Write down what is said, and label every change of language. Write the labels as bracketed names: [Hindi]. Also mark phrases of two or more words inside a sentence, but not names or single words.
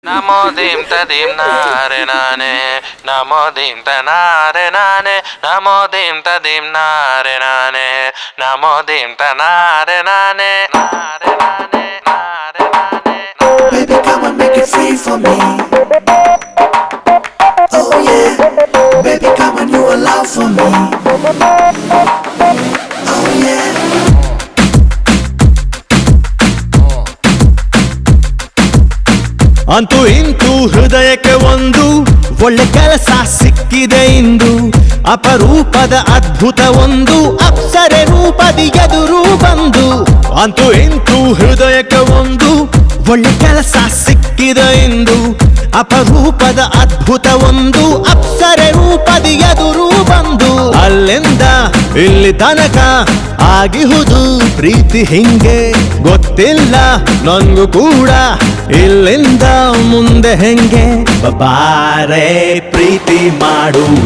[English] Namo dim tadim nare nane, namo dim tanare nane, namo dim tadim nare nane, namo dim tanare nane, nare nane, nare nane. Baby, come and make it free for me. Oh yeah, baby, come and you allow for me. Oh yeah. [Kannada] ಅಂತೂ ಇಂತೂ ಹೃದಯಕ್ಕೆ ಒಂದು ಒಳ್ಳೆ ಕೆಲಸ ಸಿಕ್ಕಿದೆ ಇಂದು ಅಪರೂಪದ ಅದ್ಭುತ ಒಂದು ಅಪ್ಸರೆ ರೂಪದಿ ಎದುರು ಬಂದು ಅಂತೂ ಇಂತೂ ಹೃದಯಕ್ಕೆ ಒಂದು ಒಳ್ಳೆ ಕೆಲಸ ಸಿಕ್ಕಿದೆ ಇಂದು ಅಪರೂಪದ ಅದ್ಭುತ ಒಂದು ಅಪ್ಸರೆ ರೂಪದಿ ಎದುರು ಬಂದು ಅಲ್ಲಿಂದ ಇಲ್ಲಿ ತನಕ ಆಗಿಹುದು ಪ್ರೀತಿ ಹಿಂಗೆ ಗೊತ್ತಿಲ್ಲ ನನ್ಗೂ ಕೂಡ ಇಲ್ಲಿಂದ ಮುಂದೆ ಹೆಂಗೆ ಬಾರೆ ಪ್ರೀತಿ ಮಾಡುವ